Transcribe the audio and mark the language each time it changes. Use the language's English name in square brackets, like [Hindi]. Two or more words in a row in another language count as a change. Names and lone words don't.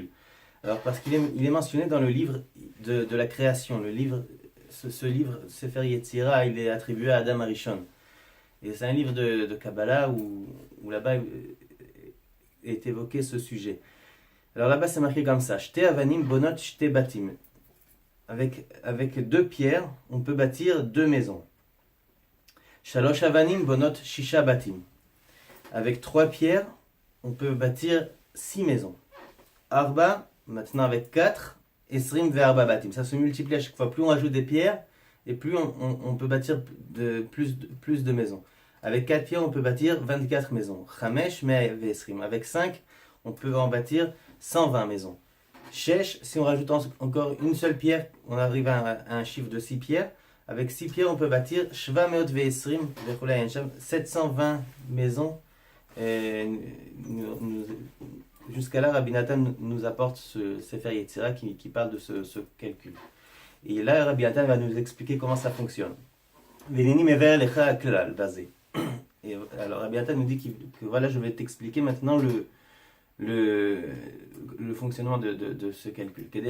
[French] Alors parce qu'il est mentionné dans le livre de la création, ce livre Sefer Yetzira, il est attribué à Adam Arishon. Et c'est un livre de Kabbalah où là-bas est évoqué ce sujet. Alors là-bas c'est marqué comme ça: [Hebrew] שתי אבנים בונות שני בתים. [French] Avec deux pierres, on peut bâtir deux maisons. [Hebrew] שלוש אבנים בונות שישה בתים. [French] Avec trois pierres, on peut bâtir 6 maisons. Arba, maintenant avec 4, [Hebrew] עשרים וארבעה בתים. [French] Ça se multiplie à chaque fois. Plus on ajoute des pierres, et plus on peut bâtir plus de maisons. Avec 4 pierres, on peut bâtir 24 maisons. [Hebrew] חמש ועשרים. [French] Avec 5, on peut en bâtir 120 maisons. Shesh, si on rajoute encore une seule pierre, on arrive à un chiffre de 6 pierres. Avec 6 pierres, on peut bâtir [Hebrew] שבע מאות ועשרים, [French] 720 maisons. Jusqu'à là, Rabbi Nathan nous apporte ce Sefer Yetzira qui parle de ce calcul. Et là, Rabbi Nathan va nous expliquer comment ça fonctionne. Et alors Rabbi Nathan nous dit que voilà, je vais t'expliquer maintenant le fonctionnement de ce calcul.